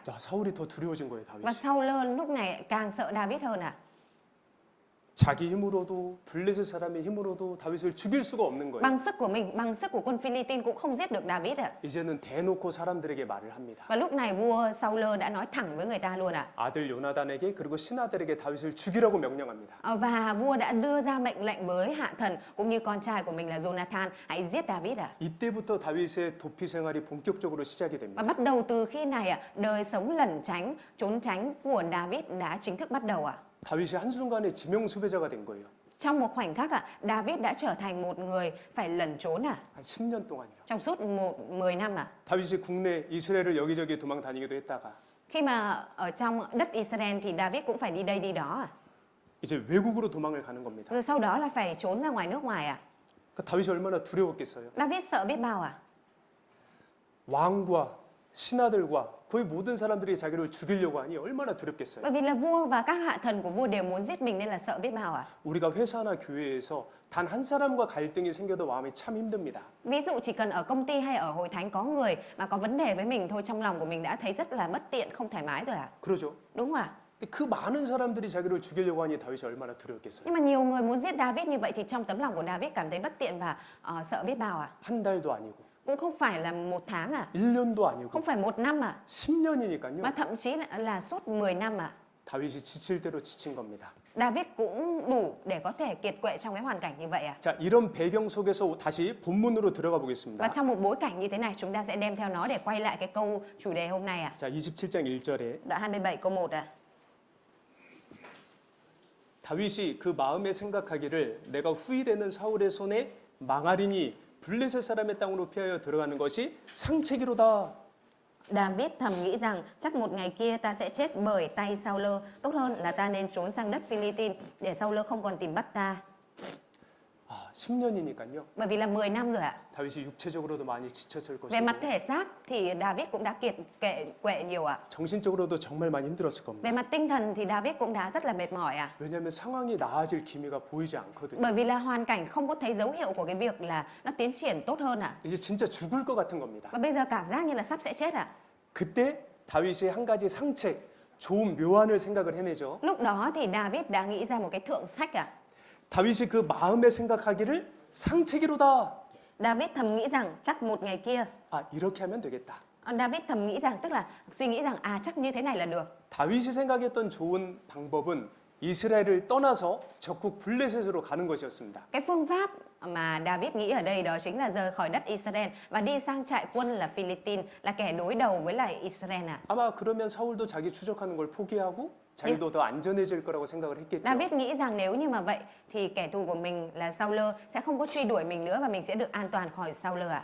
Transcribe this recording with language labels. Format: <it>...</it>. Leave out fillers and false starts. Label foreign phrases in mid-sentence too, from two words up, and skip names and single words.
<ko>자, 사울이 더 두려워진 거예요,</ko> <vi>Và</vi> <ko>다윗이.</ko> <vi>Saul lúc này càng sợ David hơn ạ.</vi> <ko>자기 힘으로도 블레셋 사람의 힘으로도 다윗을 죽일 수가 없는 거예요.</ko> <vi>Bằng sức của mình, bằng sức của quân Philippines cũng không giết được David ạ.</vi> <ko>이제는 대놓고 사람들에게 말을 합니다.</ko> <vi>Và lúc này vua Saul đã nói thẳng với người ta luôn ạ.</vi> <ko>아들 요나단에게 그리고 신하들에게 다윗을 죽이라고 명령합니다.</ko> <vi>Và vua đã đưa ra mệnh lệnh với hạ thần cũng như con trai của mình là Jonathan, hãy giết David ạ.</vi> <ko>이때부터 다윗의 도피 생활이 본격적으로 시작이</ko> <vi>Và</vi> <ko>됩니다.</ko> <vi>bắt đầu từ khi này ạ, đời sống lẩn tránh, trốn tránh của David đã chính thức bắt đầu ạ.</vi> <ko>다윗이 한순간에 지명 수배자가 된 거예요.</ko> <vi>Trong một khoảnh khắc ạ, David đã trở thành một người phải lẩn trốn ạ.</vi> <ko>한 10년 동안요.</ko> <vi>Trong suốt 10 năm ạ.</vi> <ko>다윗이 국내 이스라엘을 여기저기 도망 다니기도 했다가</ko> <vi>Khi mà ở trong đất Israel thì David cũng phải đi đây đi đó ạ.</vi> <ko>이제 외국으로 도망을 가는 겁니다.</ko> <vi>Rồi sau đó là phải trốn ra ngoài nước ngoài ạ.</vi> <ko>그러니까 다윗이 얼마나 두려웠겠어요.</ko> <vi>David sợ biết bao ạ.</vi> <ko>왕과 신하들과 거의 모든 사람들이 자기를 죽이려고 하니 얼마나 두렵겠어요.</ko> <vi>Bởi vì là vua và các hạ thần của vua đều muốn giết mình nên là sợ biết bao ạ.</vi> <ko>우리가 회사나 교회에서 단 한 사람과 갈등이 생겨도 마음이 참 힘듭니다.</ko> <vi>Ví dụ chỉ cần ở công ty hay ở hội thánh có người mà có vấn đề với mình thôi, trong lòng của mình đã thấy rất là bất tiện, không thoải mái rồi ạ.</vi> <ko>그러죠.</ko> <vi>Đúng không ạ?</vi> <ko>근데 그 많은 사람들이 자기를 죽이려고 하니 다윗이 얼마나 두려웠겠어요.</ko> <vi>Nhưng mà nhiều người muốn giết David như vậy thì trong tấm lòng của David cảm thấy bất tiện và sợ biết bao ạ.</vi> <ko>한 달도 아니고</ko> <vi>Cũng không phải là 1 tháng ạ.</vi> <ko>1년도 아니고</ko> <vi>Không phải 1 năm ạ.</vi> <ko>10년이니까요.</ko> <vi>Mà thậm chí là suốt 10 năm ạ.</vi> <ko>다윗이 지칠 대로 지친 겁니다.</ko> <vi>David cũng đủ để có thể kiệt quệ trong cái hoàn cảnh như vậy à?</vi> <ko>자, 이런 배경 속에서 다시 본문으로 들어가</ko> <vi>Và</vi> <ko>보겠습니다.</ko> <vi>trong một bối cảnh như thế này chúng ta sẽ đem theo nó để quay lại cái câu chủ đề hôm nay à?</vi> <ko>자, 27장 1절에</ko> <vi>Đoạn 27 câu 1 à?</vi> <ko>다윗이 그 마음에 생각하기를 내가 후일에는 사울의 손에 망하리니 블레셋 사람의 땅으로 피하여 들어가는 것이 상책이로다.</ko> <vi>David thầm nghĩ rằng chắc một ngày kia ta sẽ chết bởi tay Saul, tốt hơn là ta nên trốn sang đất Philippines để Saul không còn tìm bắt ta.</vi> <ko>아, 10년이니까요.</ko> <vi>Bởi vì là 10 năm rồi ạ.</vi> <ko>다윗이 육체적으로도 많이 지쳤을</ko> <vi>Về mặt</vi> <ko>것이고</ko> <vi>thể xác thì David cũng đã kiệt quệ nhiều ạ.</vi> <ko>정신적으로도 정말 많이 힘들었을 겁니다.</ko> <vi>Về mặt tinh thần thì David cũng đã rất là mệt mỏi ạ.</vi> <ko>왜냐하면 상황이 나아질 기미가 보이지 않거든요.</ko> <vi>Bởi vì là hoàn cảnh không có thấy dấu hiệu của cái việc là nó tiến triển tốt hơn ạ.</vi> <ko>이제 진짜 죽을 것 같은 겁니다.</ko> <vi>Và bây giờ cảm giác như là sắp sẽ chết ạ.</vi> <ko>그때 다윗이 한 가지 상책, 좋은 묘안을 생각을 해내죠.</ko> <vi>Lúc đó thì David đã nghĩ ra một cái thượng sách ạ.</vi> <ko>다윗이 그 마음에 생각하기를 상책이로다.</ko> <vi>David thầm nghĩ rằng chắc một ngày kia.</vi> <ko>아, 이렇게 하면 되겠다.</ko> <vi>David thầm nghĩ rằng tức là suy nghĩ rằng chắc như thế này là được.</vi> <ko>다윗이 생각했던 좋은 방법은 이스라엘을 떠나서 적국 블레셋으로 가는 것이었습니다.</ko> <vi>Cái phương pháp mà David nghĩ ở đây đó chính là rời khỏi đất Israel và đi sang trại quân là Philippines, là kẻ đối đầu với lại Israel ạ.</vi> <ko>아마 그러면 사울도 자기 추적하는 걸 포기하고 자기도 더 안전해질 거라고 생각을 했겠죠.</ko> <vi>David nghĩ rằng nếu như mà vậy thì kẻ thù của mình là Saul sẽ không có truy đuổi mình nữa và mình sẽ được an toàn khỏi Saul ạ.</vi>